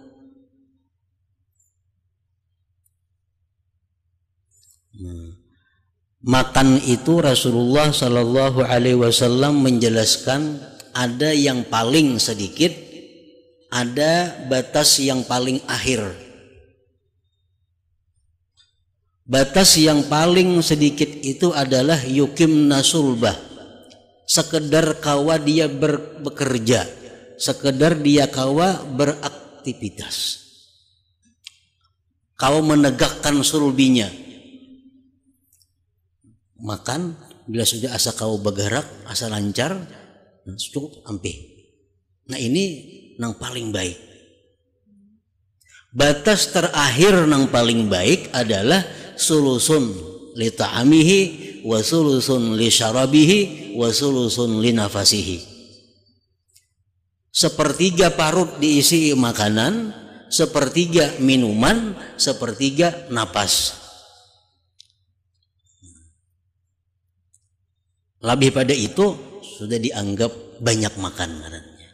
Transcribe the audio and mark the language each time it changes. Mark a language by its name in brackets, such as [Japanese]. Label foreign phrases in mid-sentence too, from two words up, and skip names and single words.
[Indonesian] Makan itu Rasulullah [Arabic] صلى الله عليه وسلم [Indonesian] menjelaskan ada yang paling sedikit, ada batas yang paling akhir. Batas yang paling sedikit itu adalah [Arabic] يقمن صلبه. [Indonesian] Sekedar kawa dia bekerja, sekedar dia kawa beraktivitas, kawa menegakkan sulbinya. Makan bila sudah asa kawa bergerak, asa lancar, cukup ampih. Nah ini yang paling baik. Batas terakhir yang paling baik adalah [Arabic] ثلث لطعامه وثلث لشرابه وثلث لنفسه. [Indonesian] Sepertiga parut diisi makanan, sepertiga minuman, sepertiga napas. Lebih pada itu sudah dianggap banyak makan ngarannya.